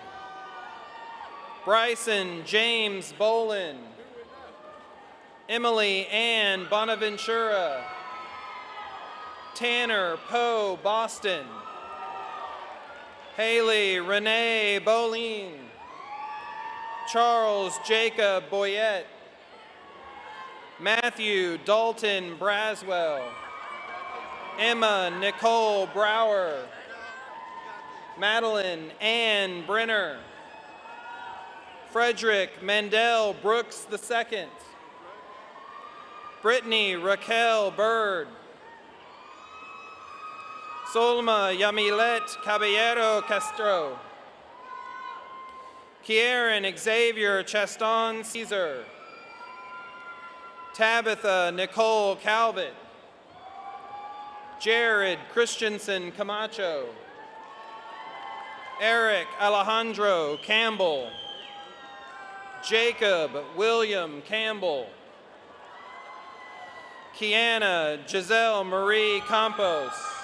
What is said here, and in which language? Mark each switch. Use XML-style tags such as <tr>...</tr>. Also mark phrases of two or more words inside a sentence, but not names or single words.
<en>Bryson James Bolin. Emily Ann Bonaventura. Tanner Poe Boston. Haley Renee Bolin. Charles Jacob Boyette. Matthew Dalton Braswell. Emma Nicole Brower. Madeline Ann Brenner. Frederick Mandel Brooks II. Brittany Raquel Bird. Solma Yamilet Caballero Castro. Kieran Xavier Chaston Caesar. Tabitha Nicole Calvert. Jared Christensen Camacho. Eric Alejandro Campbell. Jacob William Campbell. Kiana Giselle Marie Campos.</en>